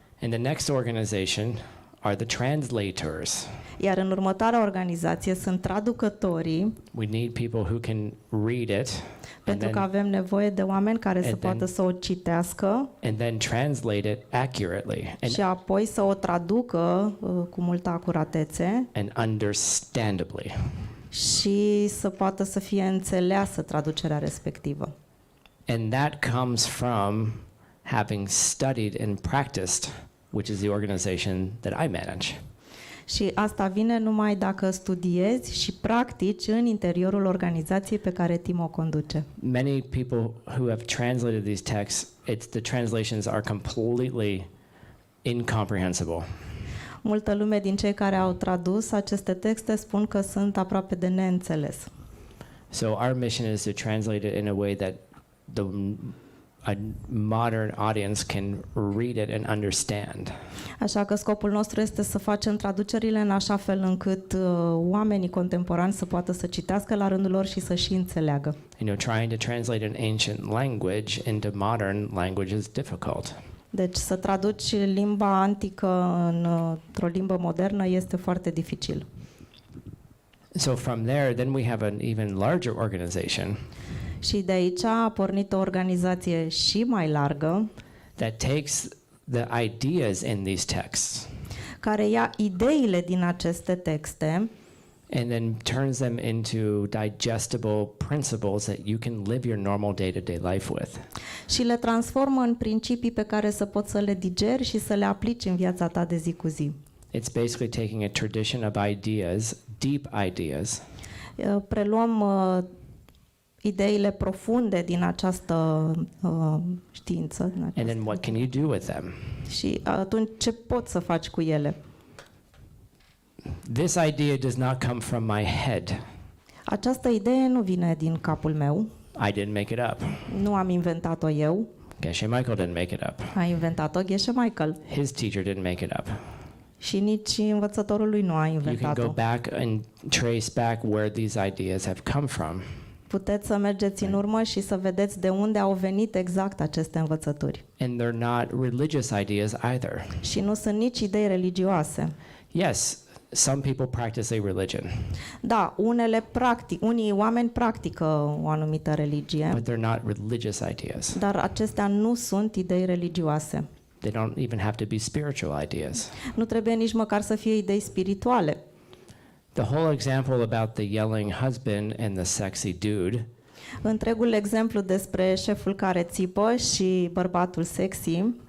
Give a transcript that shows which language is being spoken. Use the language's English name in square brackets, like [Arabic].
[English] And the next organization are the translators. [Romanian] Iar în următoarea organizație sunt traducătorii, [English] We need people who can read it [Romanian] pentru că avem nevoie de oameni care să poată să o citească [English] and then translate it accurately [Romanian] și apoi să o traducă cu multă acuratețe [English] and understandably. [Romanian] și să poată să fie înțeleasă traducerea respectivă. [English] And that comes from having studied and practiced, which is the organization that I manage. [Romanian] Și asta vine numai dacă studiezi și practici în interiorul organizației pe care Tim o conduce. [English] Many people who have translated these texts, the translations are completely incomprehensible. [Romanian] Multă lume din cei care au tradus aceste texte spun că sunt aproape de neînțeles. [English] So our mission is to translate it in a way that a modern audience can read it and understand. [Romanian] Așa că scopul nostru este să facem traducerile în așa fel încât oamenii contemporani să poată să citească la rândul lor și să și înțeleagă. [English] Trying to translate an ancient language into modern language is difficult. [Romanian] Deci să traduci limba antică într-o limbă modernă este foarte dificil. [English] So from there, then we have an even larger organization [Romanian] Și de aici a pornit o organizație și mai largă [English] that takes the ideas in these texts [Romanian] care ia ideile din aceste texte [English] and then turns them into digestible principles that you can live your normal day-to-day life with. [Romanian] și le transformă în principii pe care să poți să le digeri și să le aplici în viața ta de zi cu zi. [English] It's basically taking a tradition of ideas, deep ideas, [Romanian] Preluăm ideile profunde din această știință. Din [English] and then what can you do with them? [Romanian] Și atunci ce poți să faci cu ele? [English] This idea does not come from my head. [Romanian] Această idee nu vine din capul meu, [English] I didn't make it up. [Romanian] nu am inventat-o eu. [English] Geshe Michael didn't make it up. [Romanian] A inventat-o Geshe Michael. [English] His teacher didn't make it up. [Romanian] Și nici învățătorul lui nu a [English] You can go [Romanian] inventat-o. [English] back and trace back where these ideas have come from. [Romanian] Puteți să mergeți în urmă și să vedeți de unde au venit exact aceste învățături. [English] And they're not religious ideas either. [Romanian] Și nu sunt nici idei religioase. [English] Yes, some people practice a religion, [Romanian] Da, unii oameni practică o anumită religie, [English] but they're not religious ideas. [Romanian] dar acestea nu sunt idei religioase. [English] They don't even have to be spiritual ideas. [Romanian] Nu trebuie nici măcar să fie idei spirituale. [English] The whole example about the yelling husband and the sexy dude, [Romanian] Întregul exemplu despre șeful care țipă și bărbatul sexy